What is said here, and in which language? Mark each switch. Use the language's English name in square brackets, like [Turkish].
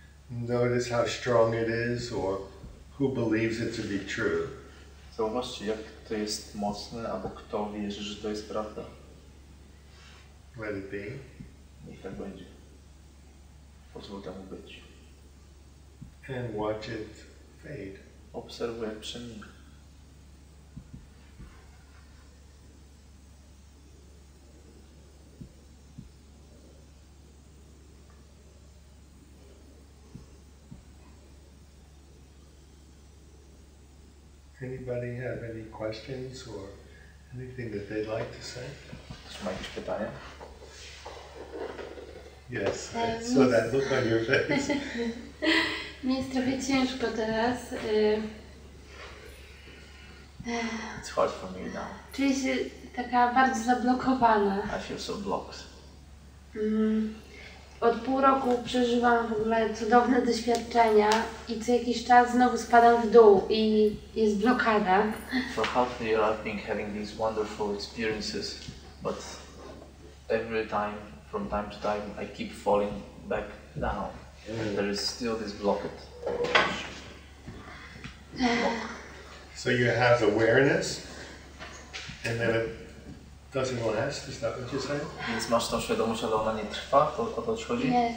[English] Notice how strong it is or who believes it to be true. [Polish] Zauważcie, jak to jest mocne, albo kto wierzy, że to jest prawda. [English] Let it be. [Polish] Niech tak będzie. Pozwól temu być. [English] And watch it fade. [Polish] Obserwuj, jak przemija. [English] Anybody have any questions or anything that they'd like to say? [Polish] Ktoś ma jakieś pytania? [English] Yes, I saw that look on your face. [Polish] Mi jest trochę ciężko teraz. [English] It's hard for me now. [Polish] Czuję się taka bardzo zablokowana. [English] I feel so blocked. [Polish] Od pół roku przeżywam w ogóle cudowne doświadczenia i co jakiś czas znowu spadam w dół i jest blokada. [English] For half a year I've been having these wonderful experiences, but every time, from time to time, I keep falling back down. And there is still this blockage. So you have awareness, and then it doesn't last. Is that what you're saying? [Polish] Więc masz tą świadomość, ale ona nie trwa, to o to ci chodzi?